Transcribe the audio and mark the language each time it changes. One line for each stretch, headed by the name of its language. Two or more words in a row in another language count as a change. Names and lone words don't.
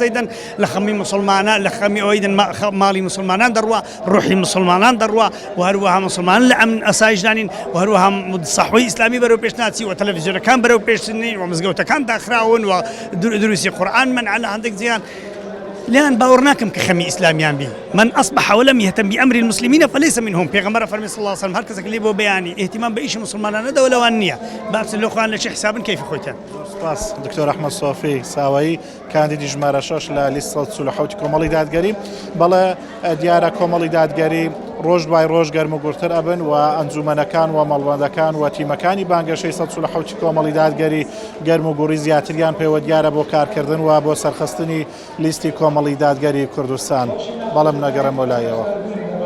Central Kurdish: دەیدەن لە خەمی مسلمانە لە خەمی ئەوەی دەن ماڵی مسلمانان دەڕوا ڕوحی مسلمانان دەڕوا و هەروەها مسلمان لە ئەمن ئەسایشدانین و هەروەها سەحوەی ئیسلامی بەرەو پێش ناچی و تەلەڤیزیۆنەکان بەرەو پێشنین و مزگەوتەکان داخراون و دروستی قورئان منع لە هەندێک جیان لێیان باوەڕ ناکەم کە خەمی ئیسلامیان بی
Arabic: من أصبح ولم يهتم بأمر المسلمين فليس منهم
Central Kurdish: پێغەمبەر فەرمی
Arabic: صلی الله عليه وسلم
Central Kurdish: هەر کەسێک لێ بۆ بەیانی اهتمام بە ئیشی مسلمانانە دەوە لەوان نییە باس لەخوان لە چه حسابن کەیفی خۆیتان. سپاس دکتۆر ئەحمەد سۆفی ساوایی کاندیدی ژمارە 6 لە لیست 147 کۆمەڵی دادگەری بەڵێ دیارە کۆمەڵی دادگەری ڕۆژ دوای ڕۆژ گەرم و گورتر ئەبن و ئەنجومەنەکان و مەڵبەندەکان و تیمەکانی بانگەشەی 147 کۆمەڵی دادگەری گەرم و گوڕی زیاتریان پێوە دیارە بۆ کارکردن و بۆ سەرخستنی لیستی کۆمەڵی دادگەری کوردستان بەڵام نەگەڕێمەوە لایەوە.